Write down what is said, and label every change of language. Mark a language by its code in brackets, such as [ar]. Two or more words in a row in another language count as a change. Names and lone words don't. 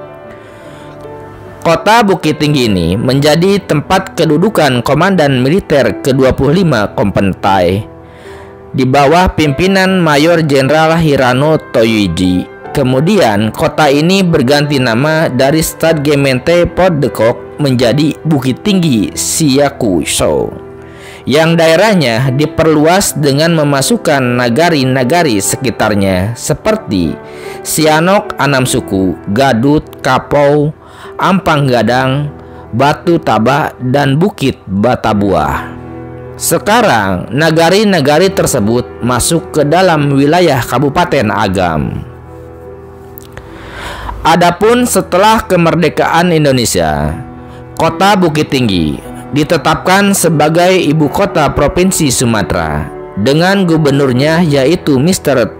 [id] Kota Bukit Tinggi ini menjadi tempat kedudukan Komandan Militer ke-25 Kompeni Thai di bawah pimpinan Mayor Jenderal Hirano Toyoiji. Kemudian kota ini berganti nama dari Stadgemente Port de Kok menjadi Bukit Tinggi Siakusho, yang daerahnya diperluas dengan memasukkan nagari-nagari sekitarnya seperti Sianok Anam Suku, Gadut, Kapau, Ampang Gadang, Batu Taba, dan Bukit Batabuah. Sekarang nagari-nagari tersebut masuk ke dalam wilayah Kabupaten Agam. Adapun setelah kemerdekaan Indonesia, kota Bukit Tinggi ditetapkan sebagai ibu kota Provinsi Sumatera dengan gubernurnya yaitu Mr.